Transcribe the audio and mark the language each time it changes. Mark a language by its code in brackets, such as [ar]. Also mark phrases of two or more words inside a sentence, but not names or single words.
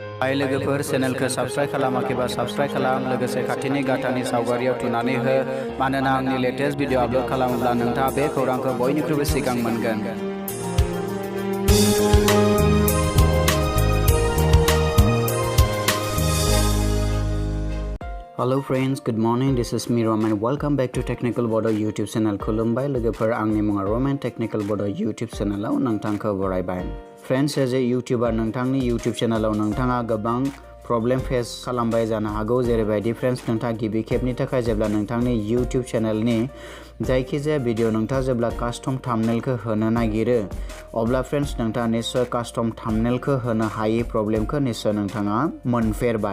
[brx] हाय लोगोफोर चेनेलखौ साबस्क्राइब खालामाखैबा साबस्क्राइब खालाम लोगोसे खाथिनि गाथानि सावगारियाव थुनानै हो मानोना आंनि लेटेस्ट भिडिअ आपलोड खालामोब्ला नोंथाङा बे खौरांखौ बयनिख्रुइबो सिगां मोनगोन। [en] Hello friends, good morning. This is me Roman. Welcome back to Technical Bodo YouTube channel. [brx] खुलुमबाय लोगोफोर आंनि मुङा Roman Technical Bodo YouTube चैनलाव नोंथांखौ बरायबाय। [en] Friends, as a YouTuber [brx] नोंथांनि YouTube चैनलाव नोंथाङा गोबां [en] problem face [brx] खालामबाय जानो हागौ जेरैबायदि फ्रेंड्स नोंथाङा गिबि खेबनि थाखाय जेब्ला नोंथांनि YouTube चैनलनि जायखिजाया भिडिअ नोंथाङा जेब्ला कास्टम थाम्बनेलखौ होनो नागिरो अब्ला फ्रेंड्स नोंथाङा निश्चय कास्टम थाम्बनेलखौ होनो हायै प्रब्लेमखौ निश्चय नोंथाङा मोनफेरबाय।